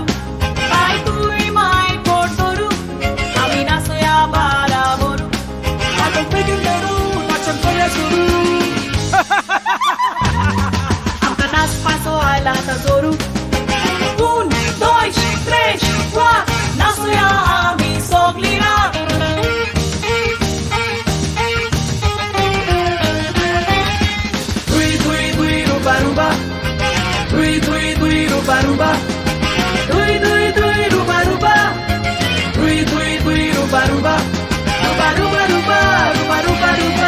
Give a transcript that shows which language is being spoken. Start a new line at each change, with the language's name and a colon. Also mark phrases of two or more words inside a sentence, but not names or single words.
Konkani: काय तुई माय गोड करू, आमी नाचुया बाराबरू. आगो बेगीन धरू, नाचन करूया सुरू. आमकां नाचपाचो आयला तो जोरू.
Portuguese: Un, dois, três, quatro.
Konkani: नाचुया आमी सगळीं रात. Dui, dui, dui, ruba, ruba. Dui, dui, dui, ruba, ruba. Dui, dui, dui, ruba, ruba. Dui, dui, dui, ruba, ruba. Ruba, ruba, ruba, ruba, ruba, ruba.